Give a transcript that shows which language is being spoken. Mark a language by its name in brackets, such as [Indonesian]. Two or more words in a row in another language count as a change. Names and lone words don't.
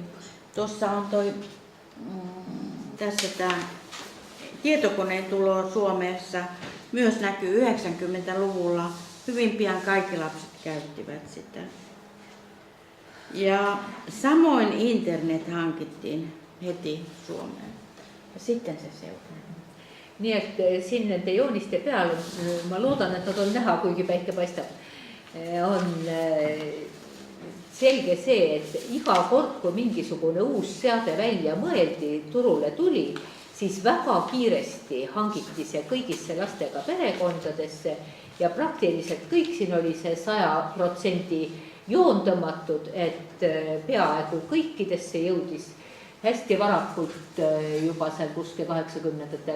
[Finnish] Tuossa on tässä tämä tietokoneen tulo Suomessa myös näkyy 90-luvulla. Hyvin pian kaikki lapset käyttivät sitä. Ja samoin internet hankittiin heti Suomeen. Ja sitten se seuraa. [Estonian] Nii et siin nende jooniste peal, ma loodan, et nad on näha, kuigi päike paistab, on selge see, et iga kord, kui mingisugune uus seade välja mõeldi, turule tuli, siis väga kiiresti hangiti see kõigisse lastega perekondadesse ja praktiliselt kõik siin oli see 100% joondamatud, et peaaegu kõikidesse jõudis hästi varakult juba seal kuskil 80.